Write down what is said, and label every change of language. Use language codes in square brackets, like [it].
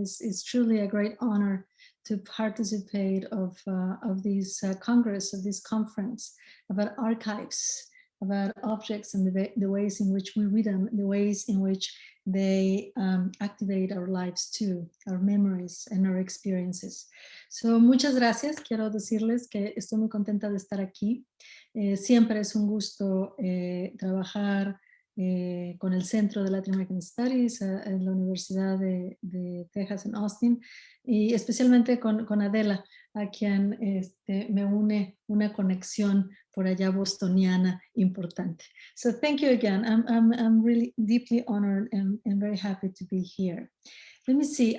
[en] It's truly a great honor to participate of this Congress, of this conference about archives, about objects and the ways in which we read them, the ways in which they activate our lives too, our memories and our experiences. [es] So, muchas gracias. Quiero decirles que estoy muy contenta de estar aquí. Siempre es un gusto trabajar con el Centro de Latin American Studies en la Universidad de Texas en Austin, y especialmente con Adela, a quien me une una conexión por allá bostoniana importante. [en] So thank you again. I'm really deeply honored and very happy to be here. Let me see.